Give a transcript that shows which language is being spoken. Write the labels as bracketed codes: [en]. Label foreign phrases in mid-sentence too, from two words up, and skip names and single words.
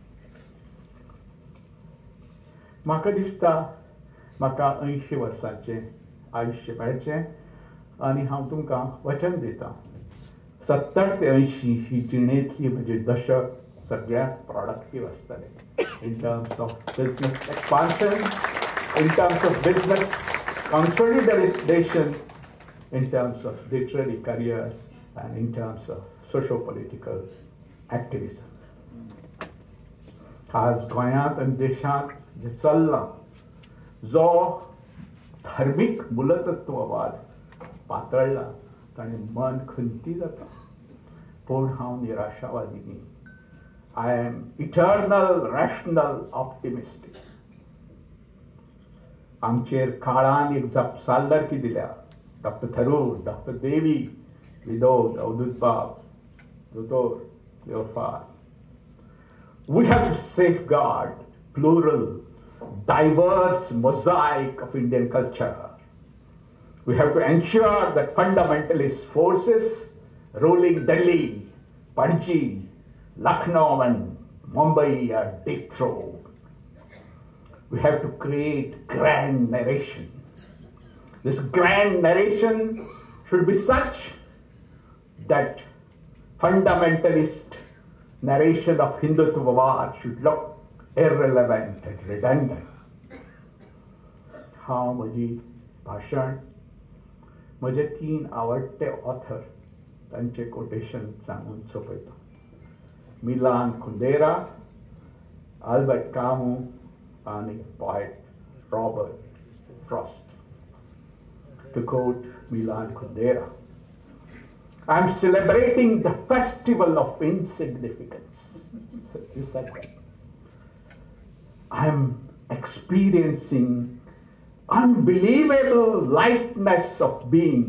[kok] म्हाका दिसता म्हाका 80 वर्सांचें आयुश्य मेळचें आनी हांव तुमकां वचन दितां, 70 ते 80 ही जिणेंतली म्हजी दशक सगळ्यांत प्रॉडक्टीव आसतलें. [en] in terms of business expansion, in terms of business consolidation, in terms of literary careers, and in terms of socio-political activism. [kok] आज गोंयांत आनी देशांत जे चल्लां, जो धार्मीक मूलतत्ववाद पातळ्ळा, ताणें मन खंती जाता. पूण हांव निराशावादी न्ही. [en] I am eternal rational optimistic. [kok] आमचेर काळान एक जापसालदारकी दिल्या. डॉक्टर थरूर, डॉक्टर देवी, [en] Vidod, Avdutbab, Dr. Leofar. We have to safeguard plural, diverse mosaic of Indian culture. We have to ensure that fundamentalist forces ruling Delhi, Panji, Lucknow and Mumbai are dethroned. We have to create grand narration. This grand narration should be such that fundamentalist narration of Hindutva should look irrelevant and redundant. [kok] हांव म्हजी भाशण म्हजे 3 आवडटे ऑथर तांचे कोटेशन सांगून सोंपयता. मिलान कुंदेरा, आल्बर्ट कामू आनी पोएट रॉबर्ट फ्रॉस्ट. [en] To quote Milan Kundera, I am celebrating the festival of insignificance. You said that. I am experiencing unbelievable lightness of being.